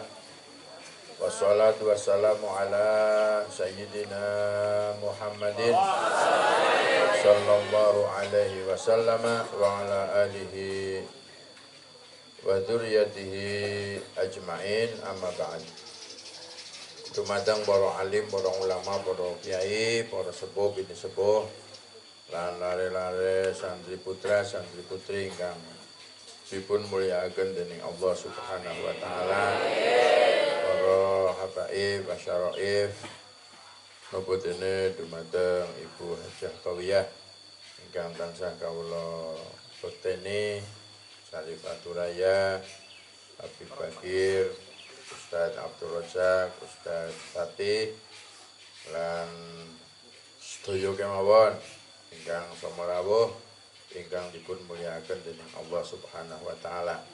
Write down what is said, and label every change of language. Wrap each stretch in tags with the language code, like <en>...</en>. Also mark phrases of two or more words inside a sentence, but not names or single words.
<ar>والصلاة والسلام على سيدنا محمد صلى الله عليه وسلم وعلى آله وذريته أجمعين أما بعد.</ar> <jv>Dumateng para alim, para ulama, para kiai, para sepuh, bini sepuh, lan lare-lare santri putra, santri putri ingkang dipun mulyakaken dening Allah</jv> <ar>سبحانه وتعالى,</ar> <jv>para habaib, asyaraif, napa dene dumateng Ibu Hajah Qawiyah ingkang tansah kawula bekteni, Sarifaturaya, Habib Bakir, Ustaz Abdul Razak, Ustaz Fatih, lan sedaya kemawon ingkang samarawuh ingkang dipun mulyakaken dening Allah</jv> <ar>سبحانه وتعالى.</ar>